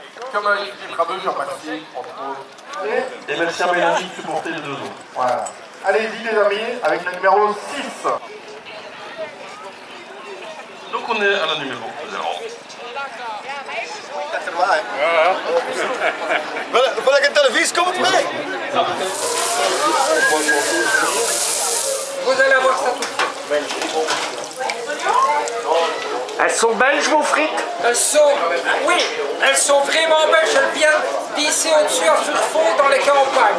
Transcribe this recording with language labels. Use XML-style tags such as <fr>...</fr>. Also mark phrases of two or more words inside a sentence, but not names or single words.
<fr>comme avec Philippe Rabeux, Jean-Baptiste, entre autres. Et merci à Mélanie de supporter les deux autres. Voilà. Allez-y les amis, avec le numéro 6. Donc on est à la numéro 0.</fr> <nl>Wil ik een televisie? Kom het mee!</nl> <fr>Vous allez avoir ça tout de suite. Elles sont belges vos frites? Elles sont, oui, elles sont vraiment belges. Elles viennent d'ici au-dessus à Furfond dans les campagnes.</fr>